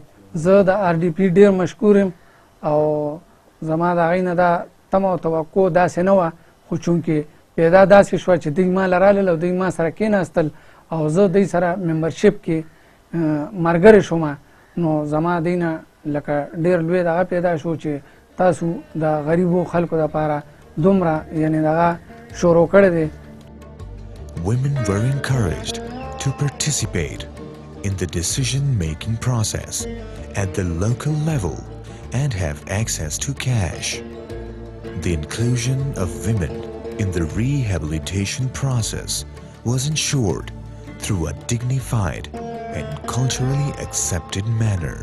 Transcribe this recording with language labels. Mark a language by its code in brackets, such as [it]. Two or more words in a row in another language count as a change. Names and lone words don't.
[ps] زه د RDP ډېر مشکور یم او زما د هغوی نه دا تمه او توقع داسې نه وه خو چونکې پیدا داسې شوه چې دوی ما له رالل او دوی ما سره کېناستل او زه دوی سره ممبرشپ کې ملګری شوم نو زما دوی نه لکه ډېر لوی دغه پیدا شو چې تاسو د غریبو خلکو دپاره دومره یعنې دغه شروع کړی دی. [en] Women were encouraged to participate in the decision-making process at the local level and have access to cash. The inclusion of women in the rehabilitation process was ensured through a dignified and culturally accepted manner.